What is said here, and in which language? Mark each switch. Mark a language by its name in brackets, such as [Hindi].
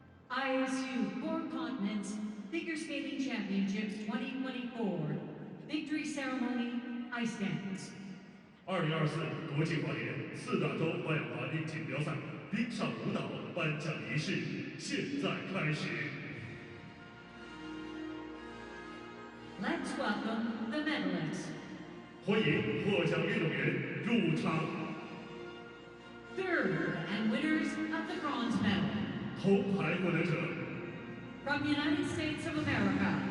[English] ISU Four Continents Figure Skating Championships 2024. victory ceremony, ice dance. [Chinese] 2024国际滑联4大洲花样滑冰锦标赛冰上舞蹈颁奖仪式现在开始。 [English] Let's welcome the medalists. [Chinese] 欢迎获奖运动员入场。 [English] Third and winners of the bronze medal. [Chinese] 铜牌获得者 [English] From United States of America,